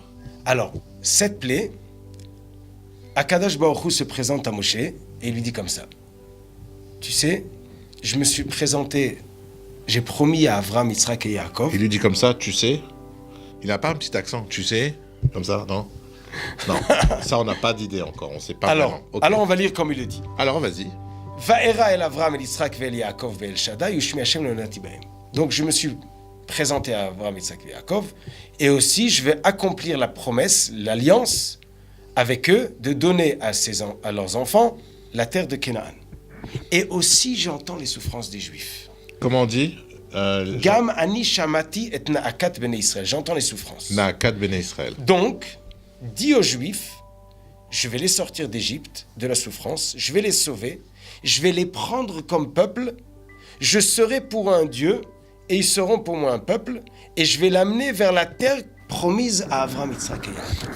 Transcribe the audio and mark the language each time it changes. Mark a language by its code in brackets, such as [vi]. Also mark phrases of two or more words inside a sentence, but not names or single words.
[fr] Alors, 7 plaies, [he] הקדוש ברוך הוא [fr] se présente à Moshe et il lui dit comme ça. Tu sais, je me suis présenté, j'ai promis à Avram, Yitzhak et Yaakov. Il lui dit comme ça, tu sais. Il n'a pas un petit accent, tu sais. Comme ça, non? Non, ça, on n'a pas d'idée encore. On sait pas vraiment. Ok. Alors, on va lire comme il le dit. Alors, vas-y. [he] וארא אל אברם אל יצחק ואל יעקב ואל שדי ושמי השם לא נתי בהם. [fr] Donc, je me suis présenté à Avram, Yitzhak et Yaakov. Et aussi, je vais accomplir la promesse, l'alliance avec eux de donner à leurs enfants la terre de Canaan. Et aussi, j'entends les souffrances des Juifs. Comment on dit [he] גם אני שמעתי את נאקת בני ישראל. [fr] J'entends les souffrances. [he] נאקת בני ישראל. [fr] Donc, dis aux Juifs, je vais les sortir d'Égypte, de la souffrance, je vais les sauver, je vais les prendre comme peuple, je serai pour un Dieu, et ils seront pour moi un peuple, et je vais l'amener vers la terre promise à Avram, Yitzhak et Yaakov.